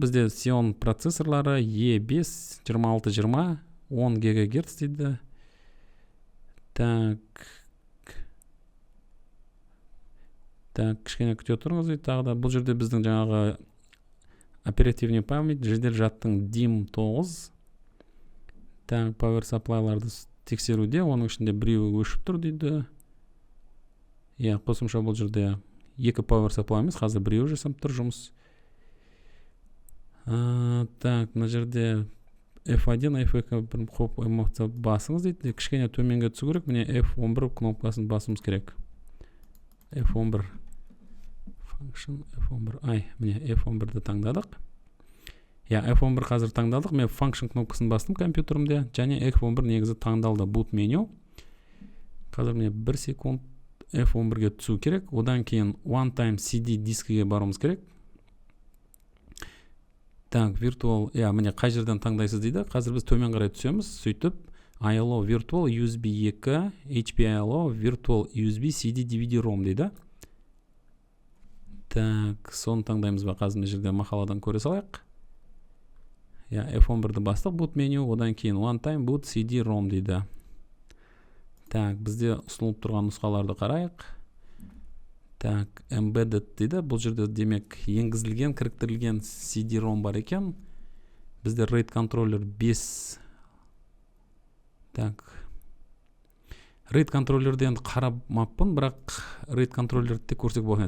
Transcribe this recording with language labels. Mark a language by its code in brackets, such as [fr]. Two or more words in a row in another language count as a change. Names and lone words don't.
[kk] Бізде Xeon процессорлары E5 2620 10 ГГц дейді. Так, кішкене күте тұрыңыз дейді. Тағы да бұл жерде біздің жаңағы [ru] оперативный память, [kk] жедел жадтың DIMM 9. Так, [en] power supply-ларды [kk] тексеруде, оның ішінде біреуі өшіп тұр дейді. Қосымша бұл жерде 2 [en] power supply [kk] емес, қазір біреуі жасап тұр жұмыс. Так, мына жерде F1, F2 бір қоп эмоция басыңыз дейді. Кішкене төменге түсу керек. Міне F11 кнопкасын басымыз керек. F11 function, F11, міне F11-ді таңдадық. F11 қазір таңдалдық. Мен function кнопкасын бастым компьютерімде, және F11 негізі таңдалды. Boot меню. Қазір міне 1 секунд F11-ге түсу керек. Одан кейін [en] one time CD [kk] дискіге баруымыз керек. Так, virtual, міне қай жерден таңдайсыз дейді. Қазір біз төмен қарай түсеміз. Сөйтіп, [en] ILO virtual USB 2, HPILO virtual USB CD DVD-ROM дейді. [kk] Так, соны таңдаймыз ба? Қазір мына жерде мақаладан көре салайық. F11-ді бастық boot меню, одан кейін [en] one time boot CD-ROM [kk] дейді. Так, бізде ұсынылып тұрған нұсқаларды қарайық. Так, embedded дейді. Бұл жерде демек енгізілген, кіріктірілген CD-ROM бар екен. Бізде RAID контроллер 5. Так, RAID контроллерді енді қарамаппын, бірақ RAID контроллерді де көрсек болған.